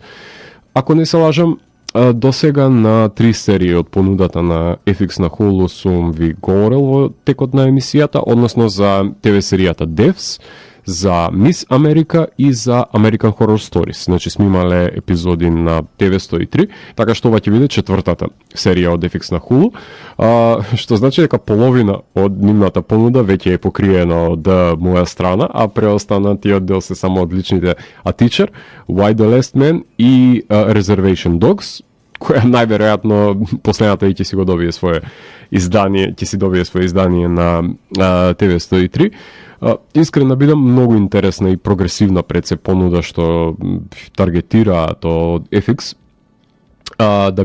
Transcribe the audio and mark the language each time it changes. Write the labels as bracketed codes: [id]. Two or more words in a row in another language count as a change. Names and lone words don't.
[mk] Ако не се лажам, до сега на 3 серии од понудата на FX на Hulu сум ви говорил во текот на емисијата, односно за ТВ серијата Devs, за Мис Америка и за American Horror Stories. Значи сме имале епизоди на ТВ 103, така што ова ќе биде 4-та серија од FX на Hulu, што значи дека половина од нивната понуда веќе е покриена од моја страна, а преостанатиот дел се само од личните A Teacher, Why the Last Man и Reservation Dogs, која најверојатно последната и ќе си го добие свое издание, ќе си добие свое издание на ТВ 103. Искрено бидам, многу интересна и прогресивна пред се понуда што таргетираат од FX, да